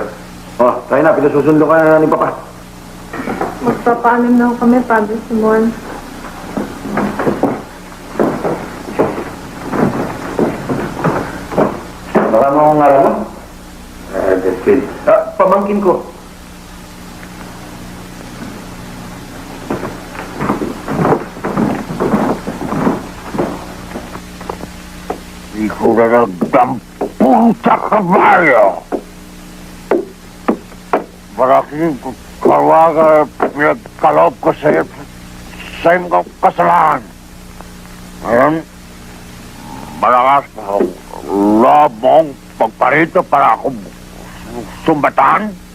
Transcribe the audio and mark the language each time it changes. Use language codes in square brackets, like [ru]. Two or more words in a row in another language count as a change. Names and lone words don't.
[tl] Oh, tayo na, pinasusundo ka na ni Papa. Magpapaalam na kami, Padre Simon. Baka mo akong araw mo? Delphine. Pamangkin ko. [es] Hijo de la gran puta caballo. [tl] Malaking kawaga pinagkaloob ko sa iyong kasalanan. Ngayon, malakas na loob mong pagparito para ako sumbatan.